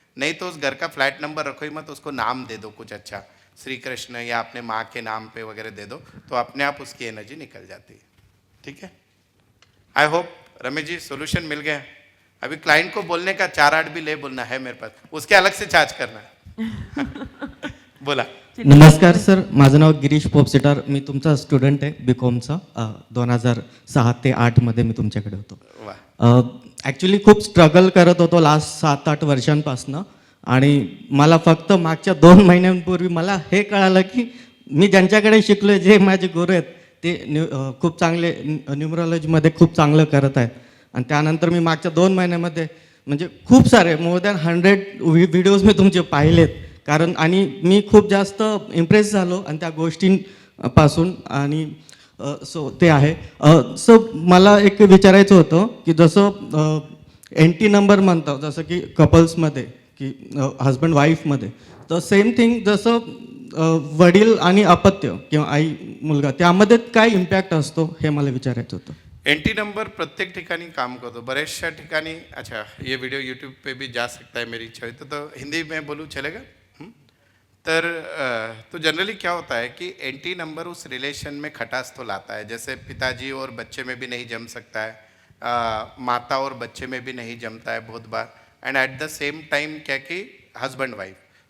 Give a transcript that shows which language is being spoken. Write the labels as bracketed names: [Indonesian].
[Hindi] नहीं तो उस घर का फ्लैट नंबर रखो ही मत, उसको नाम दे दो कुछ अच्छा, श्री कृष्ण या अपने माँ के नाम पे वगैरह दे दो, तो अपने आप उसकी एनर्जी निकल जाती है, ठीक है। I hope Ramesh ji solution मिल गया। अभी क्लाइंट को बोलने का 4-8 भी ले बोलना है मेरे पास, उसके अलग से चार्ज करना है। बोला। [Marathi] नमस्कार सर, माझं नाव गिरीश पोपसेटार, मी तुमचा स्टुडंट आहे BComचा। 2006 ते 8 मध्ये मी तुमच्याकडे होतो। ॲक्च्युली खूप स्ट्रगल करत होतो लास्ट 7-8 वर्षांपासनं, आणि मला फक्त मागच्या 2 महिन्यांपूर्वी मला हे कळालं की मी ज्यांच्याकडे शिकलो, जे माझे गुरु आहेत ते खूप चांगले न्यूमरोलॉजीमध्ये खूप चांगलं करत आहेत, आणि त्यानंतर मी मागच्या 2 महिन्यामध्ये म्हणजे खूप सारे मोर दॅन 100 व्हिडिओज मी तुमचे पाहिलेत, कारण आणि मी खूप जास्त इम्प्रेस झालो आणि त्या गोष्टींपासून, आणि सो ते आहे। सो मला एक विचारायचं होतं की जसं NT नंबर म्हणतो, जसं की कपल्समध्ये की हजबंड वाईफमध्ये, तर सेम थिंग जसं वडील आणि अपत्य किंवा आई मुलगा, त्यामध्ये काय इम्पॅक्ट असतो हे मला विचारायचं होतं। NT नंबर प्रत्येक ठिकाणी काम करतो, बरेचशा ठिकाणी। [Hindi] अच्छा, ये वीडियो यूट्यूब पे भी जा सकता है, मेरी इच्छा हुई तो हिंदी में बोलूँ चलेगा? तो जनरली क्या होता है कि NT नंबर उस रिलेशन में खटास तो लाता है, जैसे पिताजी और बच्चे में भी नहीं जम सकता है, माता और बच्चे में भी नहीं जमता है बहुत बार, [English] and at the same time [Hindi] क्या कि हस्बैंड वाइफ।